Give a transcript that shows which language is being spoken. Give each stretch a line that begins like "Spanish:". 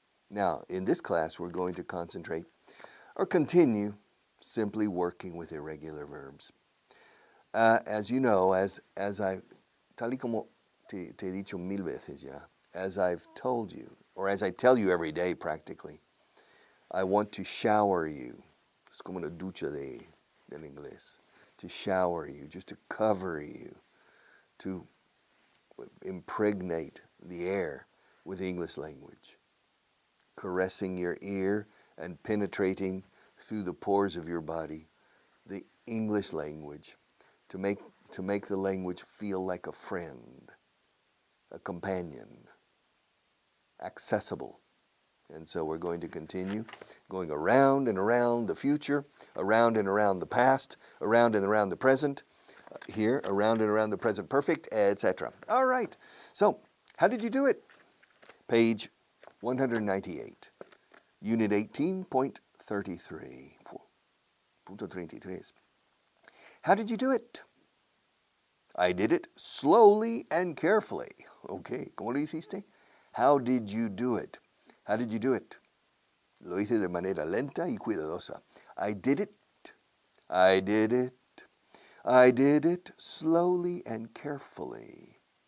English: Now, in this class, we're going to concentrate or continue simply working with irregular verbs. As you know,
Spanish: tal y como te he dicho mil veces ya,
English: as I've told you, or as I tell you every day practically, I want to shower you.
Spanish: Es como una ducha del inglés.
English: To shower you, just to cover you, to impregnate the air with the English language, caressing your ear and penetrating through the pores of your body the English language, to make the language feel like a friend, a companion, accessible. And so we're going to continue going around and around the future, around and around the past, around and around the present, here, around and around the present perfect, etc. All right. So, how did you do it? Page 198, Unit 18.33. Punto 33. How did you do it? I did it slowly and carefully. Okay,
Spanish: ¿cómo lo hiciste?
English: How did you do it? How did you do it?
Spanish: Lo hice de manera lenta y cuidadosa.
English: I did it. I did it. I did it slowly and carefully.